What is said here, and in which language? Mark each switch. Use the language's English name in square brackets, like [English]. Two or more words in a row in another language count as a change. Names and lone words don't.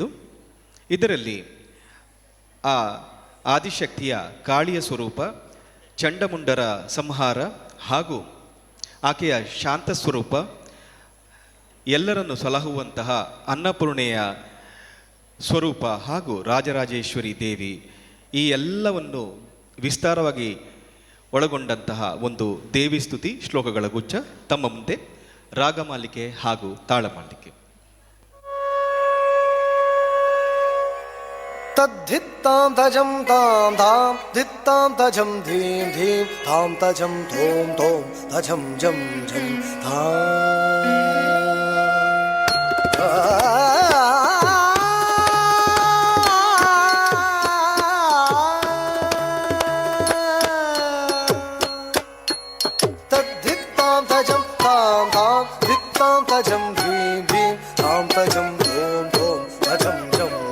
[Kannada] ಇದರಲ್ಲಿ ಆ ಆದಿಶಕ್ತಿಯ ಕಾಳಿಯ ಸ್ವರೂಪ, ಚಂಡಮುಂಡರ ಸಂಹಾರ ಹಾಗೂ ಆಕೆಯ ಶಾಂತ ಸ್ವರೂಪ, ಎಲ್ಲರನ್ನು ಸಲಹುವಂತಹ ಅನ್ನಪೂರ್ಣೆಯ ಸ್ವರೂಪ ಹಾಗೂ ರಾಜರಾಜೇಶ್ವರಿ ದೇವಿ, ಈ ಎಲ್ಲವನ್ನು ವಿಸ್ತಾರವಾಗಿ ಒಳಗೊಂಡಂತಹ ಒಂದು ದೇವಿ ಸ್ತುತಿ ಶ್ಲೋಕಗಳ ಗುಚ್ಛ ತಮ್ಮ ಮುಂದೆ ರಾಗಮಾಲಿಕೆ ಹಾಗೂ ತಾಳಮಾಲಿಕೆ. ತದ್ಧಿತ್ತಾಂ ತಜಂ ತಾಂ ಧಾಂ ಧಿತ್ತಾಂ ತಜಂ ಧೀಂ ಧೀಂ ಧಾಂ ತಜಂ ಧೋಂ ಧೋಂ ತಜಂ ಜಂ ಜಂ ತದ್ಧಿತ್ತಾಂ ತಜಂ ತಾಂ ಧಾಂ ಧಿತ್ತಾಂ ತಜಂ ಧೀಂ ಧೀಂ ಧಾಂ ತಜಂ ಧೋಂ ಧೋಂ ತಜಂ ಜಂ